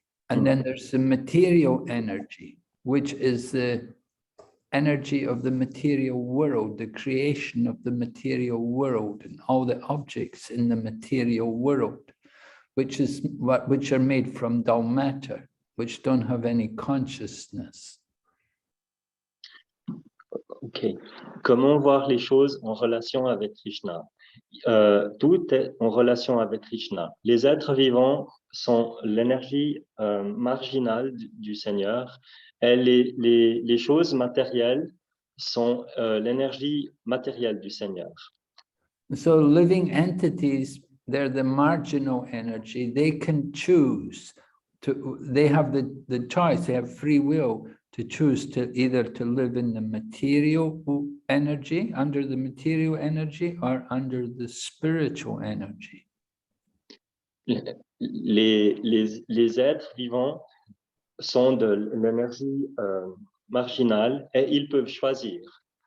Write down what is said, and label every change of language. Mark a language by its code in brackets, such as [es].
[en] And then there's the material energy, which is the energy of the material world, the creation of the material world and all the objects in the material world, which are made from dull matter, which don't have any consciousness. Ok. [fr] Comment voir les choses en relation avec Krishna? Tout est en relation avec Krishna. Les êtres vivants sont l'énergie marginale du Seigneur et les choses matérielles sont l'énergie matérielle du Seigneur. [en] So living entities, they're the marginal energy. They can choose they have the choice, they have free will to choose to either to live in the material energy, under the material energy, or under the spiritual energy. [fr] Les êtres vivants sont de l'énergie marginale et ils peuvent choisir.